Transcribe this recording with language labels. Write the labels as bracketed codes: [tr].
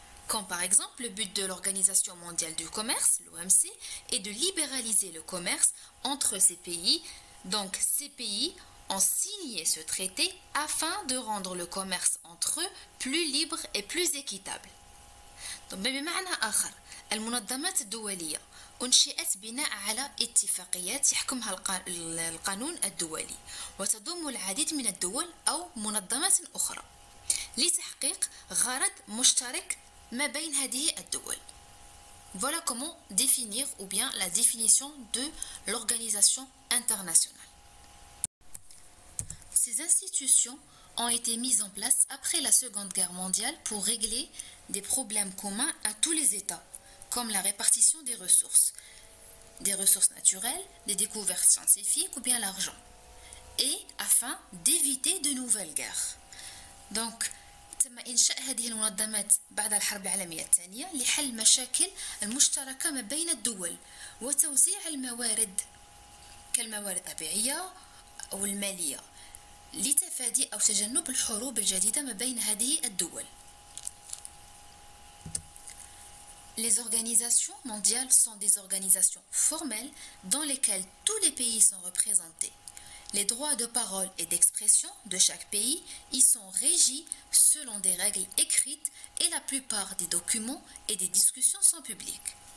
[fr] Comme par exemple le but de l'Organisation mondiale du commerce, l'OMC, est de libéraliser le commerce entre ces pays. Donc ces pays ont signé ce traité afin de rendre le commerce entre eux plus libre et plus équitable. Donc [ar] بمعنى آخر المنظمات الدولية أنشئت بناء على اتفاقيات يحكمها القانون الدولي وتضم العديد من الدول أو منظمات أخرى لتحقيق غرض مشترك ما بين هذه الدول. [fr] Voilà comment définir ou bien la définition de l'organisation internationale. Ces institutions ont été mises en place après la Seconde Guerre mondiale pour régler des problèmes communs à tous les États, comme la répartition des ressources naturelles, des découvertes scientifiques ou bien l'argent, et afin d'éviter de nouvelles guerres. Donc, [ar] تم إنشاء هذه المنظمات بعد الحرب العالمية الثانية لحل مشاكل المشتركة ما بين الدول وتوزيع الموارد كالموارد الطبيعية أو المالية لتفادي أو تجنب الحروب الجديدة ما بين هذه الدول. [fr] Les organisations mondiales sont des organisations formelles dans lesquelles tous les pays sont représentés. Les droits de parole et d'expression de chaque pays y sont régis selon des règles écrites et la plupart des documents et des discussions sont publiques.